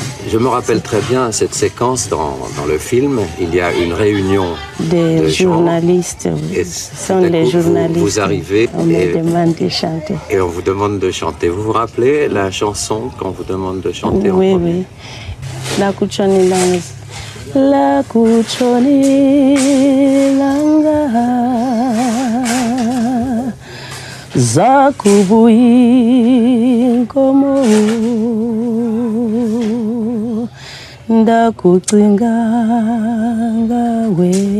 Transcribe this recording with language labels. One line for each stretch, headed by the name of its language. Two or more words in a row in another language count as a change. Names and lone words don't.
French: Je me rappelle très bien cette séquence dans le film. Il y a une réunion des journalistes. Et ce sont les journalistes. Vous arrivez on me demande de chanter. Et on vous demande de chanter. Vous vous rappelez la chanson qu'on vous demande de chanter? Oui, oui. La Kuchoni Langa. La Kuchoni Langa.
Xhosa: Zakubuyi komo ndakucinga ngawe